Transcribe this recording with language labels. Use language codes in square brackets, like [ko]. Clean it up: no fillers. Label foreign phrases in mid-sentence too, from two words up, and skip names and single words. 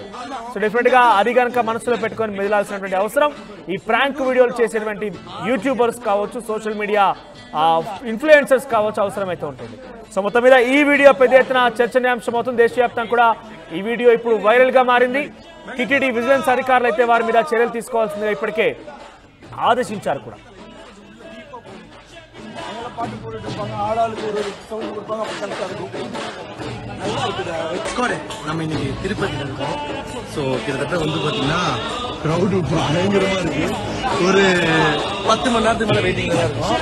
[te] సో డెఫినెట్ గా అది కనుక మనసులో పెట్టుకొని మెదలాల్సినటువంటి అవసరం ఈ [en] prank videos [te] చేసేటువంటి యూట్యూబర్స్ కావచ్చు, [en] social media influencers [te] కావచ్చు అవసరమైతే ఉంటుంది. సో మొత్తం మీద ఈ వీడియో పెద్ద ఎత్తున చర్చనీయాంశం అవుతుంది. దేశవ్యాప్తంగా కూడా ఈ వీడియో ఇప్పుడు వైరల్ గా మారింది. టీటీడీ విజిలెన్స్ అధికారులు అయితే వారి మీద చర్యలు తీసుకోవాల్సిందిగా ఇప్పటికే ఆదేశించారు కూడా. [ta] நம்ம இன்னைக்கு திருப்பதியில் இருக்கோம். ஸோ கிட்டத்தட்ட வந்து பார்த்தீங்கன்னா க்ரௌடு பயங்கரமா இருக்கு. ஒரு 10 மணி நேரத்துக்கு மேலே வெயிட்டிங்ல தான் இருக்கும்.